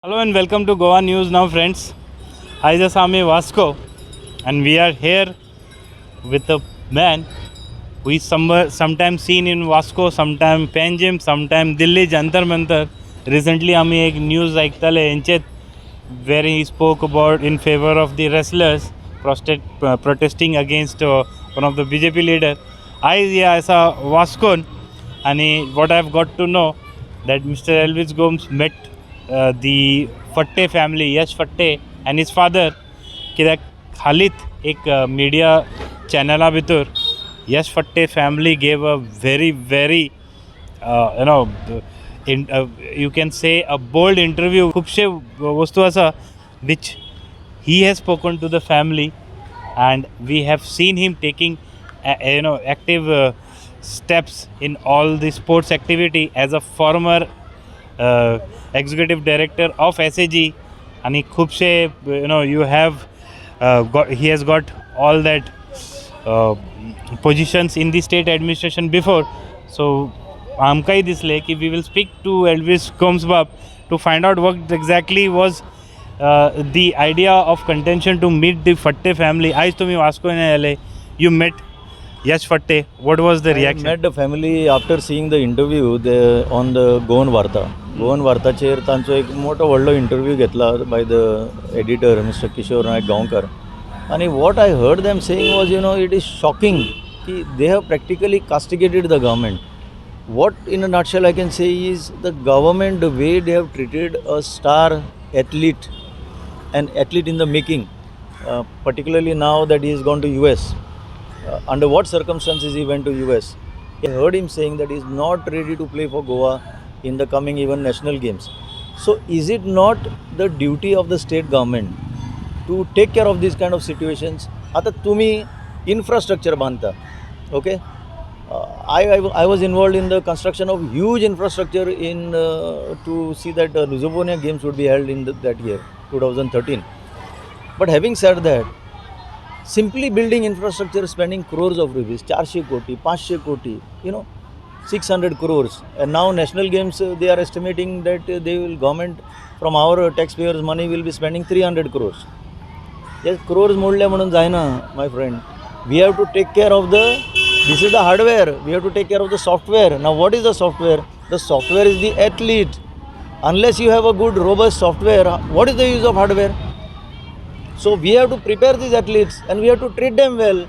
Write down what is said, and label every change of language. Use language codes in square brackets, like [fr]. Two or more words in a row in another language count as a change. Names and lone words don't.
[en] Hello and welcome to Goa News Now, friends. I just am Vasco, and we are here with a man who is sometimes seen in Vasco, sometimes Panjim, sometimes Delhi, Jantar Mantar. Recently, [kok] आम्ही एक [en] news [kok] ऐकताले यांचेत [en] where he spoke about in favor of the wrestlers protesting against one of the BJP leader. I as a Vascon, and what I've got to know that Mr. Elvis Gomes met the Fatte family, Yash Fatte and his father. [kok] कित्याक हालींच एक [en] media channel भितर Yash Fatte family gave a very you can say a bold interview. [kok] खुबशे वस्तू आसा [en] which he has spoken to the family, and we have seen him taking active steps in all the sports activity as a former executive director of SAG. And he खूबशे you have he has got all that positions in the state administration before. So [kok] आमकांय दिसले की [en] we will speak to Elvis Gomes Bab to find out what exactly was the idea of contention to meet the Fatte family. [kok] आज तुम्ही वास्को ने आले, [en] you met [kok] Yash Fatte. [en] What was the reaction? I met the family after seeing the interview on the Goan Varta. [kok] Goan Vartaचेर तांचो एक मोठो व्हडलो इंटरव्यू घेतला [en] by the editor [kok] Mr. Kishore Naik Gaonkar. [en] And what I heard them saying was, it is shocking कि they have practically castigated the government. What in a nutshell I can say is the government, the way they have treated a star athlete, an athlete in the making, particularly now that he has gone to US. Under what circumstances he went to US? I heard him saying that he is not ready to play for Goa in the coming even national games. So is it not the duty of the state government to take care of these kind of situations? [kok] आता तुम्ही infrastructure बांधता, [en] okay? I was involved in the construction of huge infrastructure in to see that Luzovonia games would be held in that year, 2013. But having said that, simply building infrastructure, spending crores of rupees, 400 koti, 500 koti, 600 crores. And now national games, they are estimating that government from our taxpayers' money will be spending 300 crores. Yes, [kok] crores मोडले म्हणून जायना, [en] my friend. We have to take care of this is the hardware. We have to take care of the software. Now what is the software? The software is the athlete. Unless you have a good, robust software, what is the use of hardware? So we have to prepare these athletes and we have to treat them well.